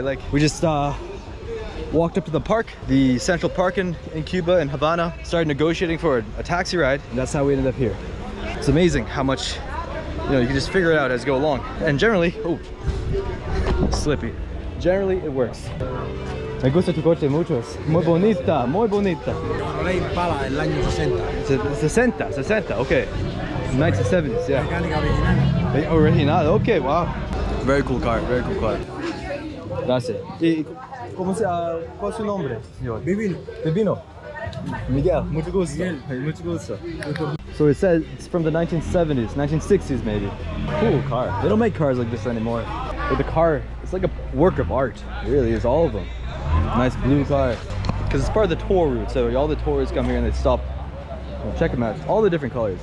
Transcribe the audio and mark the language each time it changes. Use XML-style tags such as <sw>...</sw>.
<en>Like, we just walked up to the park, the Central Park in Cuba, in Havana, started negotiating for a taxi ride, and that's how we ended up here. It's amazing how much, you know, you can just figure it out as you go along. And generally, oh, slippy. Generally, it works.</en> <es>Me gusta tu coche mucho, es muy bonita, muy bonita. Ley Impala del año 60.</es> <en>60, okay. 1970s, yeah.</en> <es>Mecánica original.</es> <en>Original, okay, wow. Very cool car, very cool car.</en> <es>Gracias. ¿Y cómo se, cuál es su nombre, señor? Vivino. Vivino. Miguel, mucho gusto. Miguel. Mucho gusto.</es> <en>So it says it's from the 1970s, 1960s maybe. Cool car. They don't make cars like this anymore. But the car, it's like a work of art. It really is, all of them. Nice blue car. Because it's part of the tour route, so all the tourists come here and they stop. Well, check them out. All the different colors.</en>